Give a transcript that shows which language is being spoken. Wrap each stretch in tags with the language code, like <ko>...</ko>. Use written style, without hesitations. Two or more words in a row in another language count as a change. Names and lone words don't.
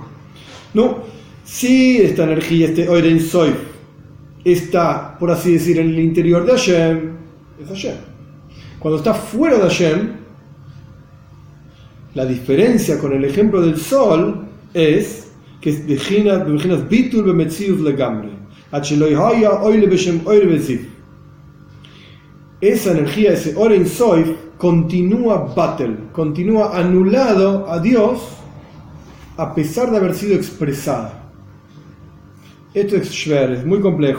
<es>No, si esta energía, este Orein Soy, está, por así decir, en el interior de Hashem, es Hashem. Cuando está fuera de Hashem, la diferencia con el ejemplo del sol es que es</es> <he>בחינת ביטול במציאות לגמרי.</he> <es>Esa energía, ese Orein Soif, continúa batel, continúa anulado a Dios a pesar de haber sido expresada. Esto es shver, es muy complejo.</es>